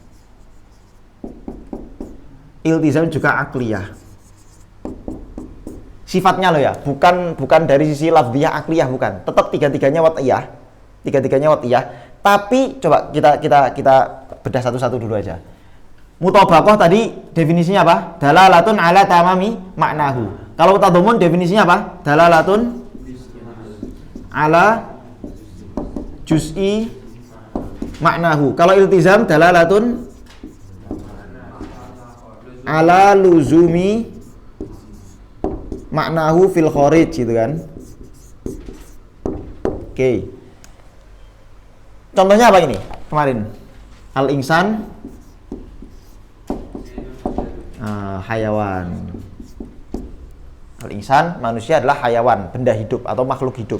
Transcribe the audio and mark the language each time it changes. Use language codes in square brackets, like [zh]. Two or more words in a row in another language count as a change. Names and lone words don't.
[id] Iltizam juga akliyah. Sifatnya loh ya, bukan dari sisi lafziyah akliyah, bukan. Tetap tiga-tiganya wat'iyah. Tapi coba kita bedah satu-satu dulu aja. Mutabaqah tadi definisinya apa? [ar] Dalalatun ala tamami maknahu. [id] Kalau tadammun definisinya apa? [ar] Dalalatun ala juz'i maknahu. [id] Kalau iltizam [ar] dalalatun ala luzumi maknahu fil kharij [id] gitu kan. Oke. Contohnya apa ini? Kemarin [ar] al-insan hayawan. [id] Al-insan manusia adalah hayawan, benda hidup atau makhluk hidup.